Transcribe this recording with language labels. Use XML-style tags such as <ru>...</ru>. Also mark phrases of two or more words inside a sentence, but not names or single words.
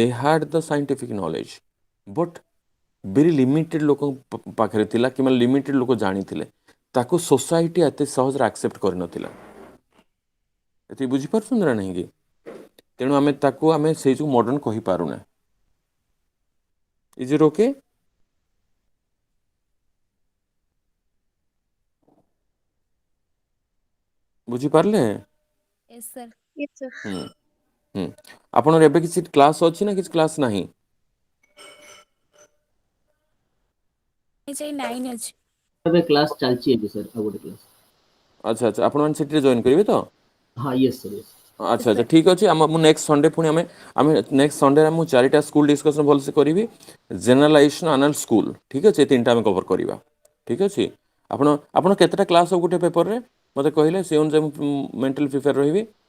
<en>had the scientific knowledge but very limited</en> <or>ଲୋକଙ୍କ ପାଖରେ ଥିଲା କିମ୍ବା ଲିମିଟେଡ଼ ଲୋକ ଜାଣିଥିଲେ ତାକୁ ସୋସାଇଟି ଏତେ ସହଜରେ ଆକ୍ସେପ୍ଟ କରିନଥିଲା ଏତିକି ବୁଝିପାରୁଛନ୍ତି ନା ନାହିଁ କି ତେଣୁ ଆମେ ତାକୁ ଆମେ ସେଇ ଯେଉଁ ମଡର୍ଣ୍ଣ କହିପାରୁନା</or> <en>is it okay</en> <or>ବୁଝିପାରିଲେ</or> <en>Yes, sir. Yes, sir.</en> <or>ଆପଣଙ୍କର ଏବେ କିଛି କ୍ଲାସ୍ ଅଛି ନା କିଛି କ୍ଲାସ୍ ନାହିଁ MHI 9 ଅଛି ଏବେ କ୍ଲାସ୍ ଚାଲିଛି ଏବେ ସାର୍ ଆଉ ଗୋଟେ କ୍ଲାସ୍ ଆଚ୍ଛା ଆଚ୍ଛା ଆପଣମାନେ ସେଠିରେ ଜଏନ୍ କରିବେ ତ</or> <en>ହଁ yes sir yes</en> <or>ଆଚ୍ଛା ଆଚ୍ଛା ଠିକ୍ ଅଛି ମୁଁ</or> <en>next Sunday</en> <or>ପୁଣି ଆମେ</or> <en>next Sunday</en> <or>ମୁଁ 4ଟା</or> <en>school discussion</en> <or>ଭଲସେ କରିବି ଜେନେରାଲାଇଜେସନ୍ ଆନାଲ ସ୍କୁଲ ଠିକ୍ ଅଛି ଏ 3ଟା ଆମେ କଭର କରିବା ଠିକ୍ ଅଛି ଆପଣ କେତେଟା କ୍ଲାସ୍ ହବ ଗୋଟେ ପେପରରେ ମୋତେ କହିଲେ ସେ ଅନୁଯାୟୀ ମୁଁ</or> <en>mentally prepare</en> <or>ରହିବି</or>